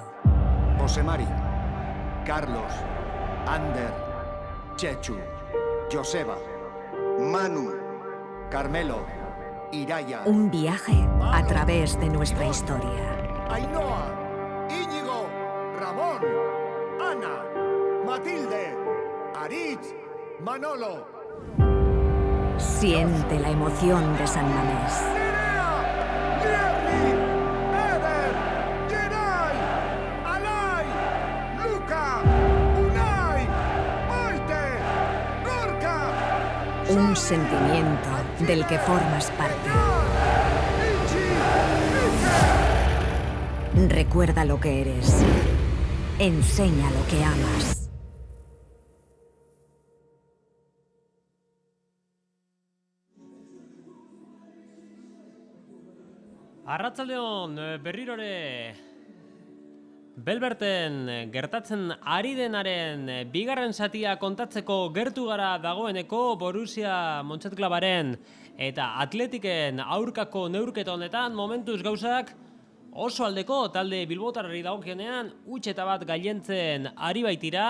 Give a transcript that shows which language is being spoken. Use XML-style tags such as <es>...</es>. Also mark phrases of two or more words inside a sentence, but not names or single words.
<es>José Mari, Carlos, Ander, Chechu, Joseba, Manu, Carmelo, Iraya. Un viaje a través de nuestra historia. Ainhoa, Íñigo, Ramón, Ana, Matilde, Aritz, Manolo. Siente la emoción de San Mamés. Nerea, Jerry, Eder, Geray, Alay, Luca, Unai, Maite, Gorka. Un sentimiento del que formas parte. Recuerda lo que eres. Enseña lo que amas.</es> <eu>Arratsaldeon berrirore Belberten gertatzen ari denaren bigarren zatia kontatzeko gertu gara dagoeneko Borussia Mönchengladbacharen eta Atletiken aurkako neurketa honetan momentuz gauzak oso aldeko talde bilbotarrari dagokionean huts eta bat gailentzen ari baitira.</eu>